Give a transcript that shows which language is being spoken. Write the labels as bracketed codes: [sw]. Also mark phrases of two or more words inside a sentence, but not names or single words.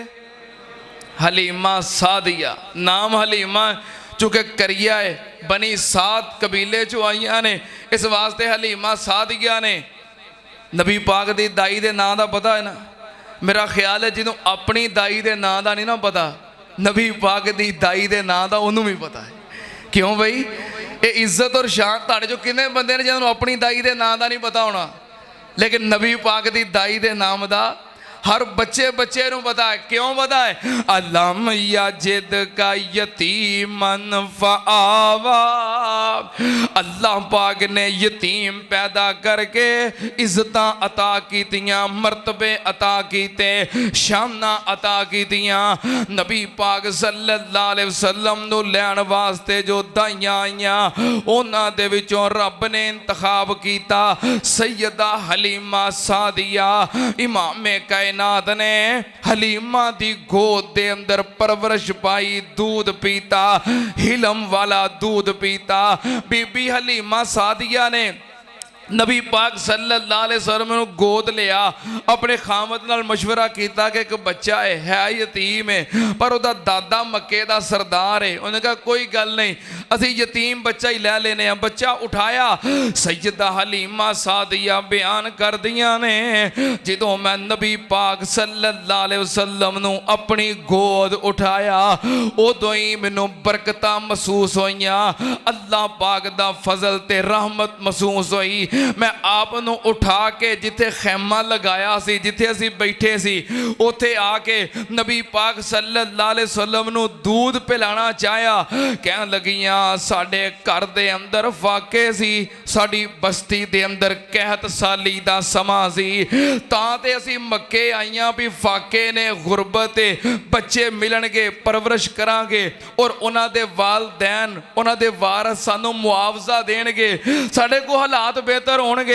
[pa] حلیمہ سعدیہ. نام حلیمہ چونکہ کریا ہے، بنی سعد قبیلے چوں آئیاں نے، اس واسطے حلیمہ سعدیہ نے. نبی پاک دی دائی دے نام کا پتہ ہے نا? میرا خیال ہے جنہوں اپنی دائی دے نام کا نہیں نا پتہ، نبی پاک دی دائی دے ناں دا انہوں نے بھی پتہ ہے. کیوں بئی یہ عزت اور شان تہاڈے چوں کنے بندے نے جنہوں نے اپنی دائی دے ناں دا نہیں پتہ ہونا، لیکن نبی پاک دی دائی دے نام دا ہر بچے بچے نوں پتہ ہے. کیوں پتہ ہے? [ar] ألم يجدك يتيما فآوى, [pa] اللہ پاک نے یتیم پیدا کر کے عزتاں عطا کیتیاں، مرتبے عطا کیتے، شاناں عطا کیتیاں. نبی پاک [ar] صلى الله عليه وسلم [pa] نوں لین واسطے جو دائیاں آئیاں انہاں دے وچوں رب نے انتخاب کیتا سیدہ حلیمہ سعدیہ. امام کائنات نے حلیمہ دی گود دے اندر پرورش پائی، دودھ پیتا، حلم والا دودھ پیتا. بی بی حلیمہ سعدیہ نے نبی پاک [ar] صلى الله عليه وسلم [pa] نے گود لیا، اپنے خاوند نال مشورہ کیا کہ [ur] ایک بچہ ہے یتیم ہے پر اس کا دادا مکے کا سردار ہے. [pa] انہوں نے کہا کوئی گل نہیں، اسی یتیم بچہ ہی لے لینے. بچہ اٹھایا، سیدہ حلیمہ سعدیہ بیان کر دیاں نے جو میں نبی پاک [ar] صلى الله عليه وسلم [pa] نوں اپنی گود اٹھایا اودوں ہی مینوں برکتاں محسوس ہوئیاں، اللہ پاک دا فضل تے رحمت محسوس ہوئی. میں آپ نوں اٹھا کے جتھے خیمہ لگایا سی، جتھے اسی بیٹھے سی، اتھے آ کے نبی پاک [ar] صلى الله عليه وسلم [pa] نوں دودھ پلانا چاہیا. کہن لگیاں ساڈے گھر دے اندر فاقے سی، ساڈی بستی دے اندر قحط سالی دا سماں سی، تاں تے اسی مکے آئیاں بھی فاقے نے، غربت بچے ملنگے، پرورش کراں گے اور انہاں دے والدین انہاں دے وارث سانوں معاوضہ دین گے، ساڈے کو حالات بہتر ہون گے.